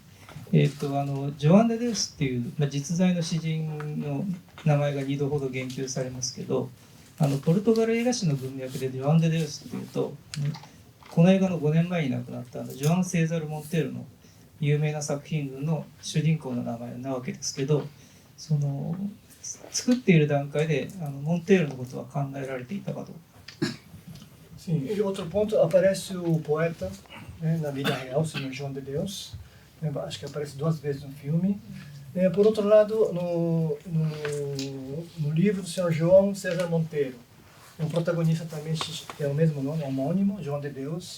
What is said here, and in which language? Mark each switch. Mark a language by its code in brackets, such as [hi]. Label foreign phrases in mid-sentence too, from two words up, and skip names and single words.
[ja] ジョアン・デ・デウスっていう、実在の詩人の名前が2度ほど言及されますけど、ポルトガル映画史の文脈でジョアン・デ・デウスっていうと、この映画の5年前に亡くなったジョアン・セーザル・モンテールの有名な作品群の主人公の名前なわけですけど、作っている段階でモンテールのことは考えられていたかどうか。 [pt] Sim, e outro ponto, aparece o poeta, né, na vida real, o Senhor João de Deus. Acho que aparece 2 vezes no filme. Por outro lado, no livro do Senhor João César Monteiro, o protagonista também tem o mesmo nome, homônimo, João de Deus.